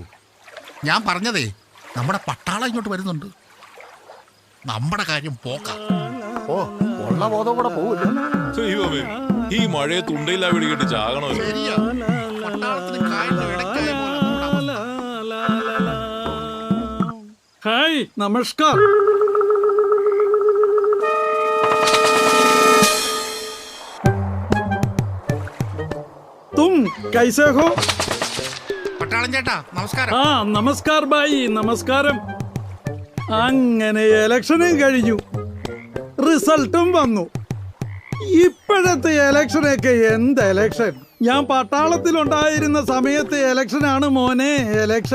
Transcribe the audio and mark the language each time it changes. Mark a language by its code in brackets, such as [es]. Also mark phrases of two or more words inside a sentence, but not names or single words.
[ml] ഞാൻ പറഞ്ഞതേ, നമ്മുടെ പട്ടാളം ഇങ്ങോട്ട് വരുന്നുണ്ട്. നമ്മുടെ കാര്യം പോക്ക. ഓ, ഉള്ള ബോധം കൂടെ പോവില്ല. ദൈവമേ, ഈ മഴയെ തുണ്ടയില്ലാ വെടികെട്ട് ചാകണോ? ശരിയാ, പട്ടാളത്തിന് കായലിന്റെ ഇടയ്ക്കായ പോലെ നമ്മുടെ അവസ്ഥ. [hi] हाय, नमस्कार. तुम कैसे हो? [ml] പട്ടാളം ചേട്ടാ നമസ്കാരം. ആ നമസ്കാർ ബായി, നമസ്കാരം. അങ്ങനെ ഇലക്ഷനും കഴിഞ്ഞു, റിസൾട്ടും വന്നു. ഇപ്പോഴത്തെ ഇലക്ഷനൊക്കെ എന്ത് ഇലക്ഷൻ? ഞാൻ പട്ടാളത്തിലുണ്ടായിരുന്ന സമയത്തെ ഇലക്ഷനാണ് മോനെ ഇലക്ഷൻ.